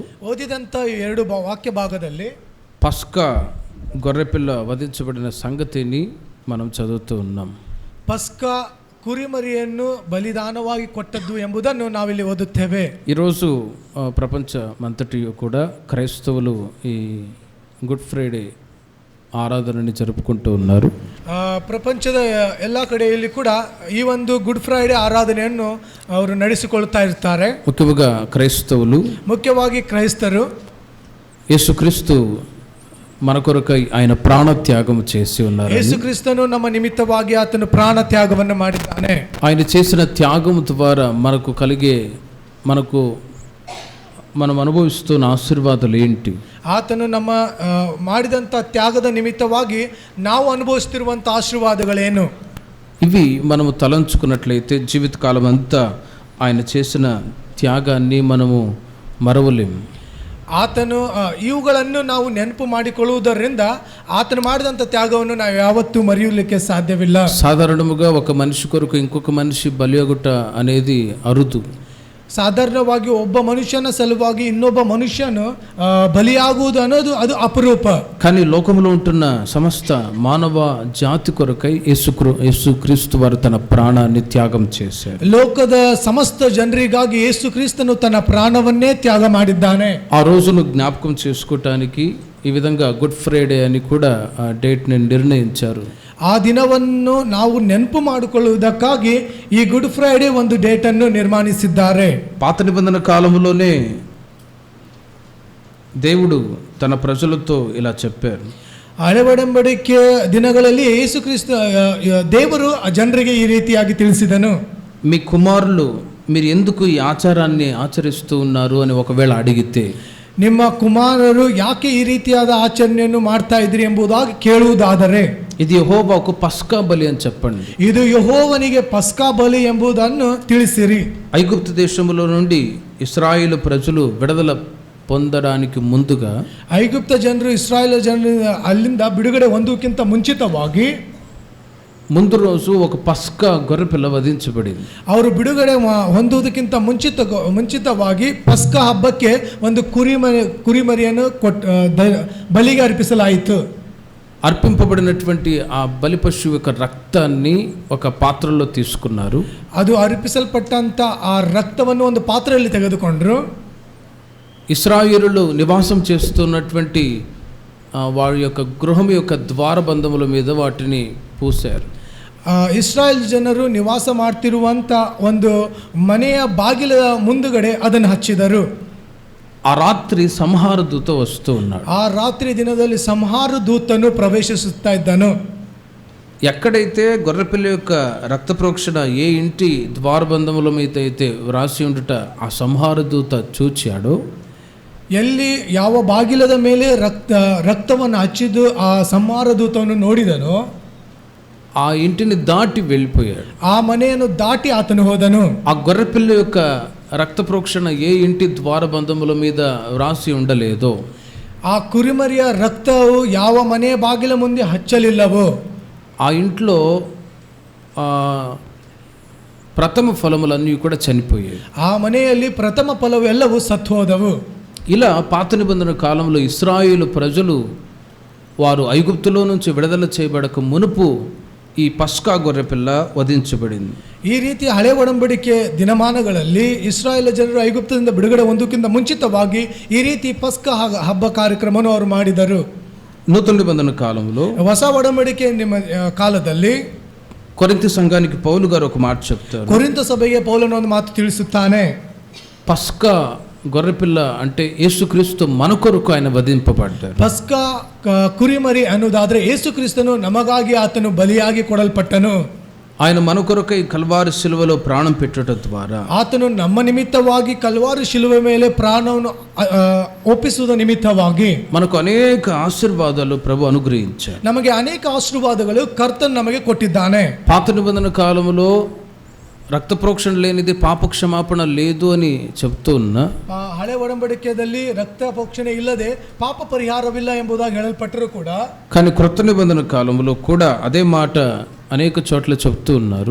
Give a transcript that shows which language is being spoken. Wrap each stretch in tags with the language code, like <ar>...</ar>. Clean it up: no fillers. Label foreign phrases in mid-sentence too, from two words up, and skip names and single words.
<kn>ಓದಿದಂತ ಎರಡು ವಾಕ್ಯ ಭಾಗದಲ್ಲಿ</kn> <te>పస్కా గొర్రెపిల్ల వధించబడిన సంగతిని మనం చదువుతూ ఉన్నాం.</te> <kn>ಪಸ್ಕಾ ಕುರಿಮರಿಯನ್ನು ಬಲಿದಾನವಾಗಿ ಕೊಟ್ಟದ್ದು ಎಂಬುದನ್ನು ನಾವಿಲ್ಲಿ ಓದುತ್ತೇವೆ.</kn> <te>ఈరోజు ప్రపంచమంతటియు కూడా క్రైస్తవులు ఈ గుడ్ ఫ్రైడే ఆరాధనని జరుపుకుంటూ ఉన్నారు.</te> <kn>ಪ್ರಪಂಚದ ಎಲ್ಲ ಕಡೆಯಲ್ಲಿ ಕೂಡ ಈ ಒಂದು ಗುಡ್ ಫ್ರೈಡೆ ಆರಾಧನೆಯನ್ನು ಅವರು ನಡೆಸಿಕೊಳ್ತಾ ಇರ್ತಾರೆ. ಮುಖ್ಯವಾಗಿ ಕ್ರೈಸ್ತರು</kn> <te>యేసుక్రీస్తు మన కొరకై ఆయన ప్రాణ త్యాగం చేసి ఉన్నారు.</te> <kn>యేసుక్రీస్తును ನಮ್ಮ నిమిత్తವಾಗಿ ಆತನು ಪ್ರಾಣ ತ್ಯಾಗವನ್ನು ಮಾಡಿದ್ದಾನೆ.</kn> <te>ఆయన చేసిన త్యాగం ద్వారా మనం అనుభవిస్తున్న ఆశీర్వాదాలు ఏంటి?</te> <kn>ಆತನು ನಮ್ಮ ಮಾಡಿದಂಥ ತ್ಯಾಗದ ನಿಮಿತ್ತವಾಗಿ ನಾವು ಅನುಭವಿಸ್ತಿರುವಂಥ ಆಶೀರ್ವಾದಗಳೇನು?</kn> <te>ఇవి మనము తలంచుకున్నట్లయితే జీవితకాలం అంతా ఆయన చేసిన త్యాగాన్ని మనము మరవలేము.</te> <kn>ಆತನು ಇವುಗಳನ್ನು ನಾವು ನೆನಪು ಮಾಡಿಕೊಳ್ಳುವುದರಿಂದ ಆತನು ಮಾಡಿದಂಥ ತ್ಯಾಗವನ್ನು ನಾವು ಯಾವತ್ತೂ ಮರೆಯಲಿಕ್ಕೆ ಸಾಧ್ಯವಿಲ್ಲ.</kn> <te>సాధారణముగా ఒక మనిషి కొరకు ఇంకొక మనిషి బలియాగుట అనేది అరుదు.</te> <kn>ಸಾಧಾರಣವಾಗಿ ಒಬ್ಬ ಮನುಷ್ಯನ ಸಲುವಾಗಿ ಇನ್ನೊಬ್ಬ ಮನುಷ್ಯನು ಬಲಿಯಾಗುವುದು ಅನ್ನೋದು ಅದು ಅಪರೂಪ.</kn> <te>కానీ లోకములో ఉంటున్న సమస్త మానవ జాతి కొరకై యేసుక్రీస్తు వారు తన ప్రాణాన్ని త్యాగం చేశారు.</te> <kn>ಲೋಕದ ಸಮಸ್ತ ಜನರಿಗಾಗಿ ಯೇಸುಕ್ರಿಸ್ತನು ತನ್ನ ಪ್ರಾಣವನ್ನೇ ತ್ಯಾಗ ಮಾಡಿದ್ದಾನೆ.</kn> <te>ఆ రోజును జ్ఞాపకం చేసుకోవటానికి ఈ విధంగా గుడ్ ఫ్రైడే అని కూడా ఆ డేట్ని నిర్ణయించారు.</te> <kn>ಆ ದಿನವನ್ನು ನಾವು ನೆನಪು ಮಾಡಿಕೊಳ್ಳುವುದಕ್ಕಾಗಿ ಈ ಗುಡ್ ಫ್ರೈಡೆ ಒಂದು ಡೇಟನ್ನು ನಿರ್ಮಾಣಿಸಿದ್ದಾರೆ.</kn> <te>పాత నిబంధన కాలంలోనే దేవుడు తన ప్రజలతో ఇలా చెప్పారు.</te> <kn>ಹಳೆ ಒಡಂಬಡಿಕೆ ದಿನಗಳಲ್ಲಿ ಯೇಸುಕ್ರಿಸ್ತ ದೇವರು ಜನರಿಗೆ ಈ ರೀತಿಯಾಗಿ ತಿಳಿಸಿದನು.</kn> <te>మీ కుమారులు మీరు ఎందుకు ఈ ఆచారాన్ని ఆచరిస్తూ ఉన్నారు అని ఒకవేళ అడిగితే,</te> <kn>ನಿಮ್ಮ ಕುಮಾರರು ಯಾಕೆ ಈ ರೀತಿಯಾದ ಆಚರಣೆಯನ್ನು ಮಾಡ್ತಾ ಇದ್ರಿ ಎಂಬುದಾಗಿ ಕೇಳುವುದಾದರೆ,</kn> <te>ఇది యెహోవాకు పస్కా బలి అని చెప్పండి.</te> <kn>ಇದು ಯೆಹೋವನಿಗೆ ಪಸ್ಕಾ ಬಲಿ ಎಂಬುದನ್ನು ತಿಳಿಸಿರಿ.</kn> <te>ఐగుప్తు దేశంలో నుండి ఇశ్రాయేలు ప్రజలు విడుదల పొందడానికి ముందుగా</te> <kn>ಐಗುಪ್ತ ಜನರು ಇಸ್ರಾಯೇಲ್ ಜನರು ಅಲ್ಲಿಂದ ಬಿಡುಗಡೆ ಹೊಂದುವುದಕ್ಕಿಂತ ಮುಂಚಿತವಾಗಿ</kn> <te>ముందు రోజు ఒక పస్కా గొర్రెపిల్ల వధించబడింది.</te> <kn>ಅವರು ಬಿಡುಗಡೆ ಹೊಂದುವುದಕ್ಕಿಂತ ಮುಂಚಿತವಾಗಿ ಪಸ್ಕಾ ಹಬ್ಬಕ್ಕೆ ಒಂದು ಕುರಿಮರಿಯನ್ನು ಬಲಿಗೆ ಅರ್ಪಿಸಲಾಯಿತು.</kn> <te>అర్పింపబడినటువంటి ఆ బలి పశువు యొక్క రక్తాన్ని ఒక పాత్రలో తీసుకున్నారు.</te> <kn>ಅದು ಅರ್ಪಿಸಲ್ಪಟ್ಟಂತ ಆ ರಕ್ತವನ್ನು ಒಂದು ಪಾತ್ರೆಯಲ್ಲಿ ತೆಗೆದುಕೊಂಡರು.</kn> <te>ఇశ్రాయేలులో నివాసం చేస్తున్నటువంటి వారి యొక్క గృహం యొక్క ద్వారబంధముల మీద వాటిని పూశారు.</te> <kn>ಇಸ್ರಾಯೇಲ್ ಜನರು ನಿವಾಸ ಮಾಡ್ತಿರುವಂಥ ಒಂದು ಮನೆಯ ಬಾಗಿಲ ಮುಂದುಗಡೆ ಅದನ್ನು ಹಚ್ಚಿದರು.</kn> <te>ఆ రాత్రి సంహార దూత వస్తూ ఉన్నాడు.</te> <kn>ಆ ರಾತ್ರಿ ದಿನದಲ್ಲಿ ಸಂಹಾರ ದೂತನು ಪ್ರವೇಶಿಸುತ್ತಾ ಇದ್ದನು.</kn> <te>ఎక్కడైతే గొర్రెపిల్ల యొక్క రక్త ప్రోక్షణ ఏ ఇంటి ద్వారబంధముల మీద అయితే వ్రాసి ఉండుట ఆ సంహార దూత చూచాడో,</te> <kn>ಎಲ್ಲಿ ಯಾವ ಬಾಗಿಲದ ಮೇಲೆ ರಕ್ತವನ್ನು ಹಚ್ಚಿದ್ದು ಆ ಸಂಹಾರ ದೂತವನ್ನು ನೋಡಿದನೋ</kn> <te>ఆ ఇంటిని దాటి వెళ్ళిపోయాడు.</te> <kn>ಆ ಮನೆಯನ್ನು ದಾಟಿ ಆತನು ಹೋದನು.</kn> <te>ఆ గొర్రెపిల్ల యొక్క రక్త ప్రోక్షణ ఏ ఇంటి ద్వారబంధముల మీద వ్రాసి ఉండలేదో,</te> <kn>ಆ ಕುರಿಮರಿಯ ರಕ್ತವು ಯಾವ ಮನೆಯ ಬಾಗಿಲ ಮುಂದೆ ಹಚ್ಚಲಿಲ್ಲವೋ</kn> <te>ఆ ఇంట్లో ప్రథమ ఫలములన్నీ కూడా చనిపోయాయి.</te> <kn>ಆ ಮನೆಯಲ್ಲಿ ಪ್ರಥಮ ಫಲವು ಎಲ್ಲವೂ ಸತ್ತು ಹೋದವು.</kn> <te>ఇలా పాత నిబంధన కాలంలో ఇశ్రాయేలు ప్రజలు వారు ఐగుప్తులో నుంచి విడుదల చేయబడక మునుపు ఈ పస్కా గొర్రెపిల్ల వధించబడింది.</te> <kn>ಈ ರೀತಿ ಹಳೆ ಒಡಂಬಡಿಕೆ ದಿನಮಾನಗಳಲ್ಲಿ ಇಸ್ರಾಯೇಲ್ ಜನರು ಐಗುಪ್ತದಿಂದ ಬಿಡುಗಡೆ ಹೊಂದಕ್ಕಿಂತ ಮುಂಚಿತವಾಗಿ ಈ ರೀತಿ ಪಸ್ಕಾ ಹಬ್ಬ ಕಾರ್ಯಕ್ರಮವನ್ನು ಅವರು ಮಾಡಿದರು.</kn> <te>నూతన నిబంధన కాలంలో</te> <kn>ಹೊಸ ಒಡಂಬಡಿಕೆ ನಿಮ್ಮ ಕಾಲದಲ್ಲಿ</kn> <te>కొరింథీ సంఘానికి పౌలు గారు ఒక మాట చెప్తారు.</te> <kn>ಕೊರಿಂಥ ಸಭೆಗೆ ಪೌಲನು ಒಂದು ಮಾತು ತಿಳಿಸುತ್ತಾನೆ.</kn> <te>పస్కా గొర్రెపిల్ల అంటే యేసుక్రీస్తు మన కొరకు ఆయన వధింపబడ్డారు.</te> <kn>ಪಸ್ಕಾ ಕುರಿಮರಿ ಅನ್ನೋದಾದ್ರೆ ಯೇಸು ಕ್ರಿಸ್ತನು ನಮಗಾಗಿ ಆತನು ಬಲಿಯಾಗಿ ಕೊಡಲ್ಪಟ್ಟನು.</kn> <te>ఆయన మన కొరకై కల్వారి శిలువలో ప్రాణం పెట్టుట ద్వారా</te> <kn>ಆತನು ನಮ್ಮ ನಿಮಿತ್ತವಾಗಿ ಕಲ್ವಾರಿ ಶಿಲುವೆ ಮೇಲೆ ಪ್ರಾಣವನ್ನು ಒಪ್ಪಿಸುವುದ ನಿಮಿತ್ತವಾಗಿ</kn> <te>మనకు అనేక ఆశీర్వాదాలు ప్రభు అనుగ్రహించారు.</te> <kn>ನಮಗೆ ಅನೇಕ ಆಶೀರ್ವಾದಗಳು ಕರ್ತನು ನಮಗೆ ಕೊಟ್ಟಿದ್ದಾನೆ.</kn> <te>పాత నిబంధన కాలంలో రక్త ప్రోక్షణ లేనిది పాప క్షమాపణ లేదు అని చెప్తూ ఉన్నా,</te> <kn>ಹಳೆ ಒಡಂಬಡಿಕೆಯಲ್ಲಿ ರಕ್ತ ಪ್ರೋಕ್ಷಣೆ ಇಲ್ಲದೆ ಪಾಪ ಪರಿಹಾರವಿಲ್ಲ ಎಂಬುದಾಗಿ ಹೇಳಲ್ಪಟ್ಟರೂ ಕೂಡ,</kn> <te>కానీ క్రొత్త నిబంధన కాలంలో కూడా అదే మాట అనేక చోట్ల చెప్తూ ఉన్నారు.</te>